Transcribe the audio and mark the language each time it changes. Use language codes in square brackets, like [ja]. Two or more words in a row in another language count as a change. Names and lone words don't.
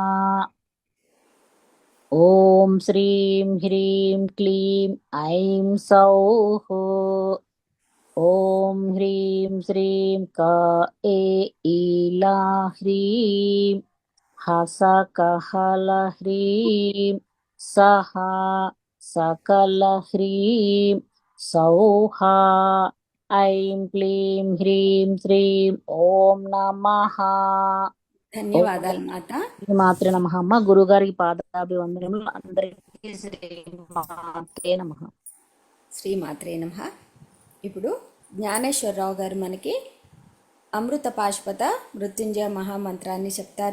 [sa] ॐ श्रीं ह्रीं क्लीं ऐं सौः ॐ ह्रीं श्रीं ईला ह्रीं हसकहलह्रीं सः सकलह्रीं सौः ऐं क्लीं ह्रीं श्रीं ॐ नमः [te] ధన్యవాదాలు మాత. [sa] మాత్రే నమః. [te] అమ్మ గురుగారికి పాదాభివందనములు. [sa] అందరికీ శ్రీ మాత్రే నమః. శ్రీమాత్రే నమః. [te] ఇప్పుడు జ్ఞానేశ్వరరావు గారు మనకి అమృత పాశుపత మృత్యుంజయ మహామంత్రాన్ని చెప్తారు.